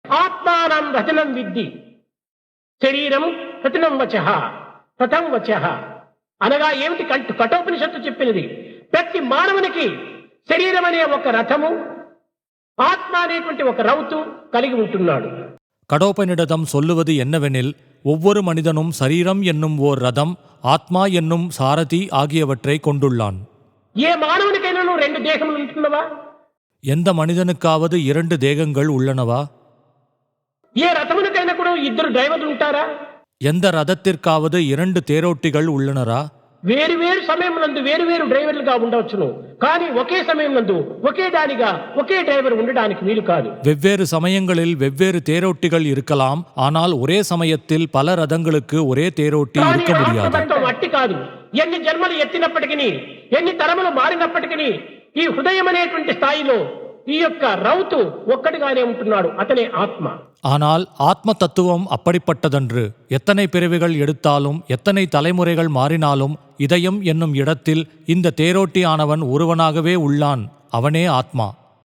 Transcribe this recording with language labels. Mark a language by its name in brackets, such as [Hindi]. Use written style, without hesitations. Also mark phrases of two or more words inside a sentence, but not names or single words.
[Sanskrit] आत्मानं रचनं विद्धि, शरीरं रचनं वचः रथं वचः [Telugu] అనగా ఏమిటి? కఠోపనిషత్తు చెప్పినది. ప్రతి మానవునికి శరీరం అనే ఒక రథము, ஆத்ம అనేటువంటి ఒక రౌతు కలిగి ఉంటున్నాడు. [Tamil] கடோபனிடதம் சொல்லுவது என்னவெனில், ஒவ்வொரு மனிதனும் சரீரம் என்னும் ஓர் ரதம், ஆத்மா என்னும் சாரதி ஆகியவற்றை கொண்டுள்ளான். [Telugu] ఏ మానవునికైనా రెండు దేహములు ఉంటున్నవా? [Tamil] எந்த மனிதனுக்காவது 2 தேகங்கள் உள்ளனவா? [Telugu] ఏ రథమునికైనా కూడా ఇద్దరు డ్రైవర్లు ఉంటారా? [Tamil] எந்த ரதத்திற்காவது 2 தேரோட்டிகள் உள்ளனரா? [Telugu] వేరు వేరు సమయమునందు వేరు వేరు డ్రైవర్లుగా ఉండవచ్చును, కానీ ఒకే సమయమునందు ఒకే దానిగా ఒకే డ్రైవర్ ఉండడానికి వీలు కాదు. [Tamil] வெவ்வேறு சமயங்களில் வெவ்வேறு தேரோட்டிகள் இருக்கலாம், ஆனால் ஒரே சமயத்தில் பல ரதங்களுக்கு ஒரே தேரோட்டி இருக்க முடியாது. [Telugu] అట్టి కాదు. ఎన్ని జన్మలు ఎత్తినప్పటికీ, ఎన్ని తరములు మారినప్పటికీ ఈ హృదయం అనేటువంటి స్థాయిలో ఈ యొక్క రౌతు ఒక్కడిగానే ఉంటున్నాడు, అతనే ఆత్మ. [Tamil] ஆனால் ஆத்ம தத்துவம் அப்படிப்பட்டதன்று. எத்தனை பிறவிகள் எடுத்தாலும், எத்தனை தலைமுறைகள் மாறினாலும், இதயம் என்னும் இடத்தில் இந்த தேரோட்டியானவன் ஒருவனாகவே உள்ளான், அவனே ஆத்மா.